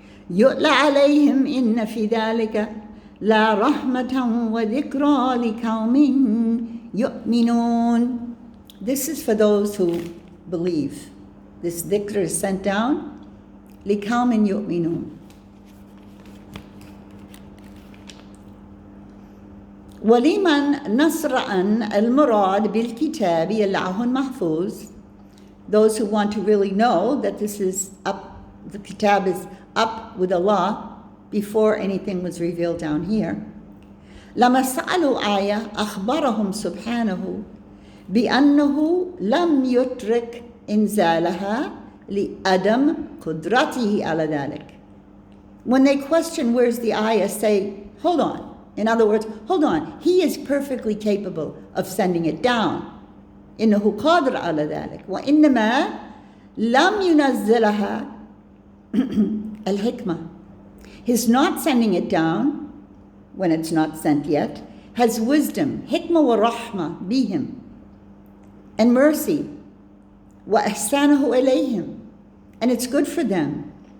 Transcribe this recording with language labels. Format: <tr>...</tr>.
<ar>يُؤْلَ عَلَيْهِمْ إِنَّ فِي ذَلِكَ لَا رَحْمَةً وَذِكْرَى لِقَوْمٍ يُؤْمِنُونَ.</ar> <en>This is for those who believe. This dhikr is sent down</en> <ar>لِقَوْمٍ يُؤْمِنُونَ. ولمن نصر أن المراد بالكتاب اللوح المحفوظ.</ar> <en>Those who want to really know that this is up, the kitab is up with Allah before anything was revealed down here.</en> <ar>لما سألوا آية أخبرهم سبحانه بأنه لم يترك إنزالها لعدم قدرته على ذلك.</ar> <en>When they question where's the ayah, say, hold on. In other words, hold on, he is perfectly capable of sending it down.</en> <ar>إنه قادر على ذلك وإنما لم ينزلها الحكمة.</ar> <en>His not sending it down, when it's not sent yet, has wisdom,</en> <ar>hikmah wa rahmah bihim,</ar> <en>and mercy,</en> <ar>wa ihsanahu ilayhim,</ar> <en>and it's good for them.</en>